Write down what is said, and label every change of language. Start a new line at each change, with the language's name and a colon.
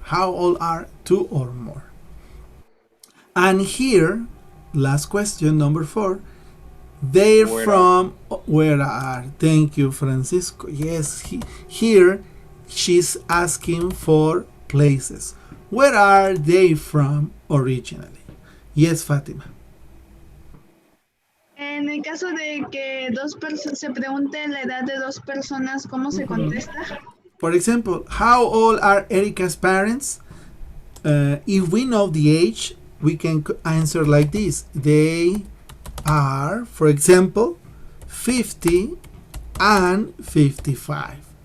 English: How old are two or more? And here, last question, number 4. They're Where from where are? Thank you, Francisco. Yes, here she's asking for places. Where are they from originally? Yes, Fatima.
Spanish: En el caso de que se pregunte la edad de dos personas, ¿cómo se contesta?
English: For example, how old are Erica's parents? If we know the age, we can answer like this. They are, for example, 50 and 55.